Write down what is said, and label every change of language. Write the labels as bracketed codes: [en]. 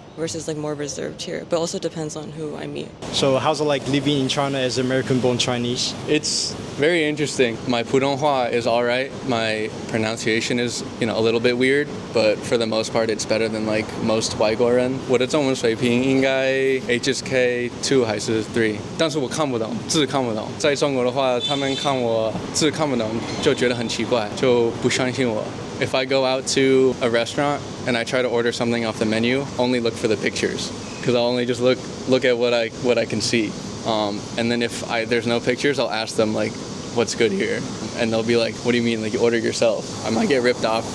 [en] versus more reserved here, but also depends on who I meet. So how's it like living in China as American-born Chinese? It's very interesting. My Pudonghua is all right. My pronunciation is, a little bit weird, but for the most part, it's better than most 外国人。 [zh] 我的中文水平应该 HSK 2还是3，但是我看不懂，字看不懂。在中国的话，他们看我字看不懂，就觉得很奇怪，就不相信我。 [en] If I go out to a restaurant and I try to order something off the menu, only look for the pictures, because I'll only just look at what I can see. And then if there's no pictures, I'll ask them what's good here, and they'll be like, what do you mean? You order yourself? I might get ripped off.